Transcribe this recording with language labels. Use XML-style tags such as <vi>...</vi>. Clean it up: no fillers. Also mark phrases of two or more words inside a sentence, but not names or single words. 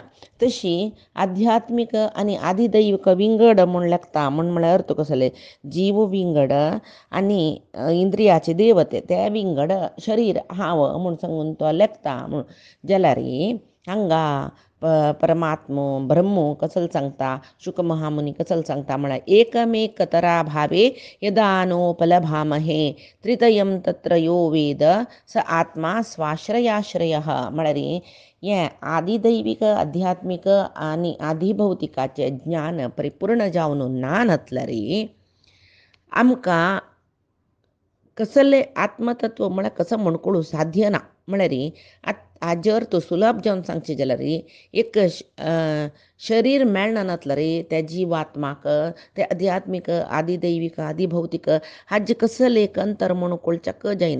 <kok>तशी आध्यात्मिक आनी आदिदैविक विंगड म्हूण लागता म्हूण म्हळ्यार अर्थ कसले, जीव विंगड आनी इंद्रियाचे देवते ते विंगड शरीर हांव म्हूण सांगून तो लेखता म्हूण जाल्यार हांगा परमात्मो ब्रह्मो कसले सांगता, शुक महामुनी कसले सांगता म्हळ्यार</kok> <sa>एकमेकतरा भावे यदा नोपलभामहे त्रितयं तत्र यो वेद स आत्मा स्वाश्रयाश्रयः.</sa> <kok>म्हळ्यार हें आदिदैविक, आध्यात्मिक आनी आदिभौतिकाचें ज्ञान परिपूर्ण जावन ना नातल्यार आमकां कसले आत्मतत्व म्हळ्यार कसं म्हूण कळूं साध्य ना. म्हळ्यार हाजे अर्थ सुलभ जावन सांगचे जाल्यार एक शरीर मेळना नातल्यार त्या जिवात्माक ते आध्यात्मिक आदिदैविक आदिभौतिक हाजे कसले एक अंतर म्हूण कळच्याक जायना.</kok>